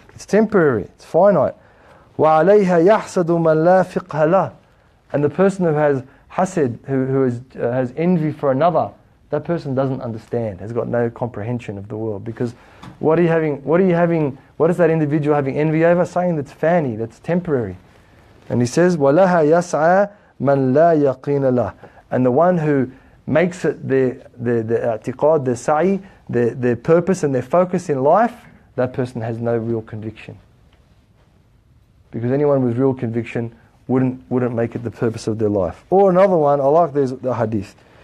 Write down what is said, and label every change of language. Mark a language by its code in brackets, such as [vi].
[en] It's temporary. It's finite. [ar] وَعَلَيْهَا يَحْسَدُ مَنْ لَا فِقْهَ لَهُ. [en] And the person who has hasad, who has envy for another, that person doesn't understand, has got no comprehension of the world. Because what is that individual having envy over? Something that's fani, that's temporary. And he says, [ar] وَلَهَا يَسْعَى مَنْ لَا يَقِينَ لَهُ. [en] And the one who makes it their i'tiqad, their sa'i, their purpose and their focus in life, that person has no real conviction. Because anyone with real conviction wouldn't make it the purpose of their life. Or another one, I like the hadith.